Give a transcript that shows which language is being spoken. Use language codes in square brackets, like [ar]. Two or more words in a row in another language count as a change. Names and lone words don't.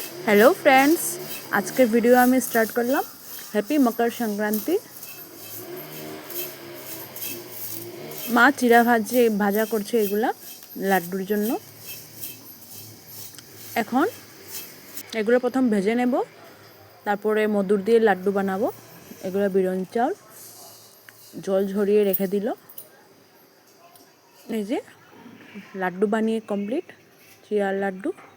[en] Hello friends, [bn] আজ কে ভিডিও আমি স্টার্ট করলাম। হ্যাপি মকর সংক্রান্তি। মা চিড়া ভাজা করছে এগুলা লাড্ডুর জন্য। এখন এগুলো প্রথম ভেজে নেব, তারপরে মধুর দিয়ে লাড্ডু বানাবো। এগুলো বিরন চাল জল ঝরিয়ে রেখে দিল। এই যে লাড্ডু বানিয়ে কমপ্লিট, চিরার লাড্ডু।